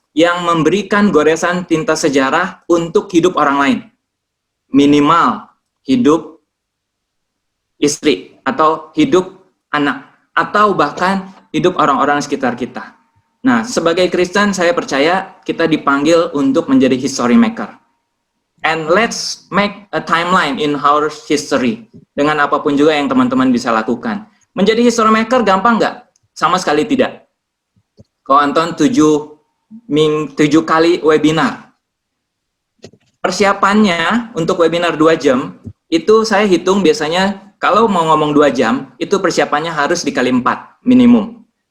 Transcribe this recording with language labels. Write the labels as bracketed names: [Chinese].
[Indonesian] yang memberikan goresan tinta sejarah untuk hidup orang lain. Minimal hidup istri, atau hidup anak, atau bahkan hidup orang-orang sekitar kita. Nah, sebagai Kristen, saya percaya kita dipanggil untuk menjadi history maker. [English] And let's make a timeline in our history. [Indonesian] Dengan apapun juga yang teman-teman bisa lakukan. Menjadi history maker gampang nggak? Sama sekali tidak. Kau Anton 7 kali webinar. Persiapannya untuk webinar 2 jam, itu saya hitung biasanya kalau mau ngomong 2 jam, itu persiapannya harus dikali 4 minimum.